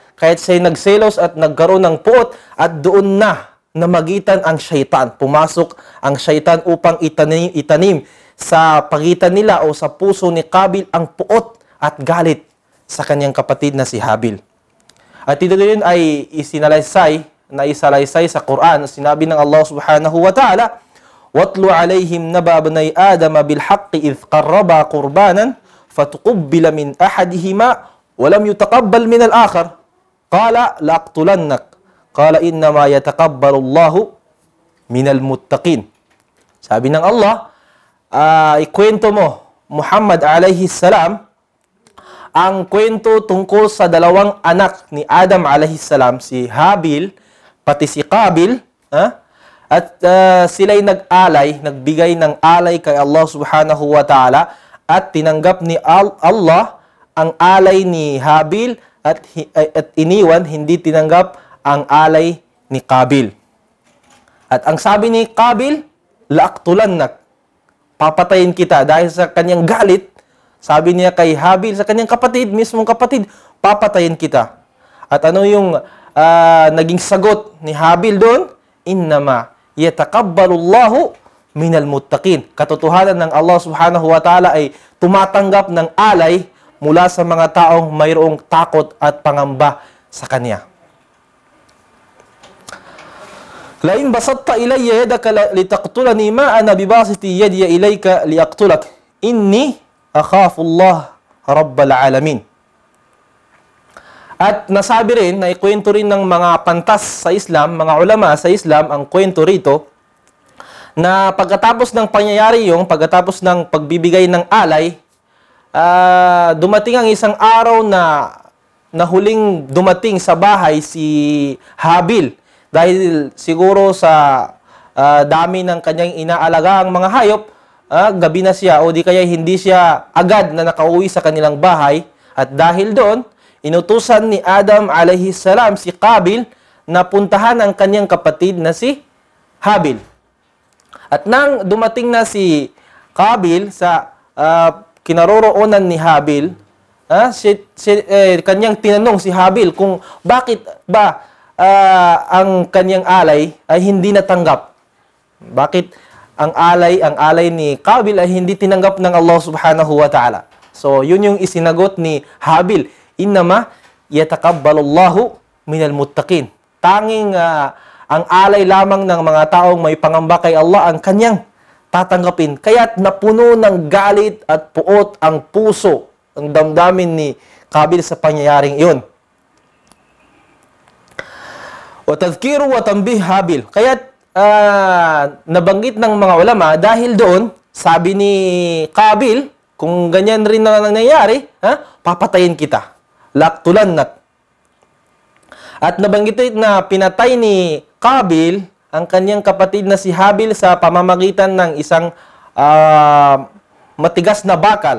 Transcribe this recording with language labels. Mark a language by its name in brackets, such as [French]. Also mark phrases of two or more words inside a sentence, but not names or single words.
[Filipino] Kahit siya'y nagselos at nagkaroon ng puot at doon na namagitan ang syaitan. Pumasok ang syaitan upang itanim sa pagitan nila o sa puso ni Qabil ang puot at galit sa kanyang kapatid na si Habil. At ito din ay isalaysay sa Quran. Sinabi ng [Arabic] Allah subhanahu wa ta'ala, وَاتْلُ عَلَيْهِمْ نَبَأَ بْنَيْ آدَمَ بِالْحَقِّ إِذْ قَرَّبَا قُرْبَانًا فَتُقُبِّلَ مِنْ أَحَدِهِمَا وَلَمْ يُتَقَبَّلْ مِنَ الْآخَرِ قَالَ لَأَقْتُلَنَّكَ قَالَ إِنَّمَا يَتَقَبَّلُ اللَّهُ مِنَ الْمُتَّقِينَ. [Filipino] Sabi ng Allah, ikwento mo, [Arabic] محمد عليه السلام, [Filipino] ang kwento tungkol sa dalawang anak ni Adam [Arabic] عليه السلام, [Filipino] si Habil, pati si Qabil, at sila'y nagbigay ng alay kay [Arabic] الله سبحانه وتعالى [Filipino] at tinanggap ni Allah ang alay ni Habil at iniwan, hindi tinanggap ang alay ni Qabil. At ang sabi ni Qabil, la'aqtulannak, papatayin kita dahil sa kanyang galit. Sabi niya kay Habil, sa kanyang kapatid, mismong kapatid, papatayin kita. At ano yung naging sagot ni Habil doon? [Arabic] إنما يتقبل الله من المتقين. [Filipino] Katotohanan ng [Arabic] الله سبحانه وتعالى [Filipino] ay tumatanggap ng alay mula sa mga taong mayroong takot at pangamba sa Kanya. [Arabic] لئن بسطت إلي يدك لتقتلني ما أنا بباسط يدي إليك لأقتلك إني أخاف الله رب العالمين. [Filipino] At nasabi rin, na ikwento rin ng mga pantas sa Islam, mga ulama sa Islam, ang kwento rito, na pagkatapos ng pangyayari yung, pagkatapos ng pagbibigay ng alay, dumating ang isang araw na huling dumating sa bahay si Habil. Dahil siguro sa dami ng kanyang inaalagaang mga hayop, gabi na siya o di kaya hindi siya agad na nakauwi sa kanilang bahay. At dahil doon, inutusan ni Adam [Arabic] عليه السلام [Filipino] si Qabil na puntahan ang kanyang kapatid na si Habil. At nang dumating na si Qabil sa kinaroroonan ni Habil, kanyang tinanong si Habil kung bakit ba ang kanyang alay ay hindi natanggap. Bakit ang alay ni Qabil ay hindi tinanggap ng [Arabic] الله سبحانه وتعالى? [Filipino] So, yun yung isinagot ni Habil. [Arabic] إنما يتقبل الله من المتقين. [Filipino] Tanging ang alay lamang ng mga taong may pangamba kay Allah ang kanyang tatanggapin. Kaya't napuno ng galit at puot ang puso, ang damdamin ni Qabil sa pangyayaring iyon. [Arabic] أو تذكير وتنبيه Habil. [Filipino] Kaya't nabanggit ng mga ulama dahil doon, sabi ni Qabil, kung ganyan rin na nangyayari, papatayin kita. Laktulannak. At nabanggit na pinatay ni Qabil ang kanyang kapatid na si Habil sa pamamagitan ng isang matigas na bakal.